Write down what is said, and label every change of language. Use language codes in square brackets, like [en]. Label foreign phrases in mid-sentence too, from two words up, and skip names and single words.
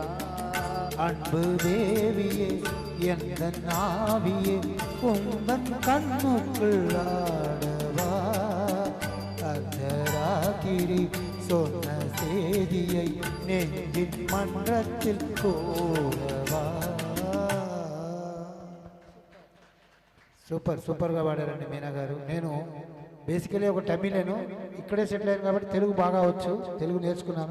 [ta] அன்பு தேவியே எந்த நாவியே உந்தன் கண்ணுக்குள் ஆடவா அர்த்தராத்திரி சொன்ன செய்தியை நெஞ்சின் மன்றத்தில் கூறவா [te] సూపర్ సూపర్గా పాడారండి మీనా గారు. నేను బేసికలీ ఒక తమిళను ఇక్కడే సెటిల్ అయ్యాను కాబట్టి తెలుగు బాగా వచ్చు, తెలుగు నేర్చుకున్నాను.